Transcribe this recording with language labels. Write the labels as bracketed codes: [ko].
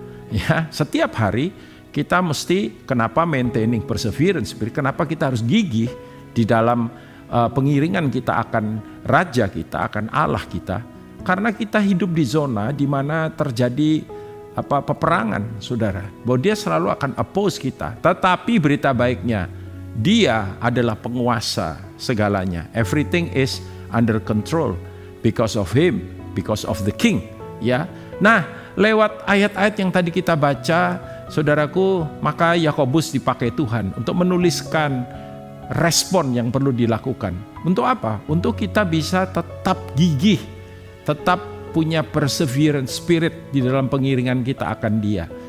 [id] Ya, setiap hari kita mesti, kenapa [en] maintaining perseverance, [id] kenapa kita harus gigih di dalam pengiringan kita akan Raja kita, akan Allah kita. Karena kita hidup di zona di mana terjadi peperangan, saudara. Bahwa Dia selalu akan oppose kita. Tetapi berita baiknya, Dia adalah penguasa segalanya. [en] Everything is under control because of Him, because of the King. [id] Ya. Nah, lewat ayat-ayat yang tadi kita baca, saudaraku, maka Yakobus dipakai Tuhan untuk menuliskan respon yang perlu dilakukan. Untuk apa? Untuk kita bisa tetap gigih, tetap punya [en] perseverance spirit [id] di dalam pengiringan kita akan Dia.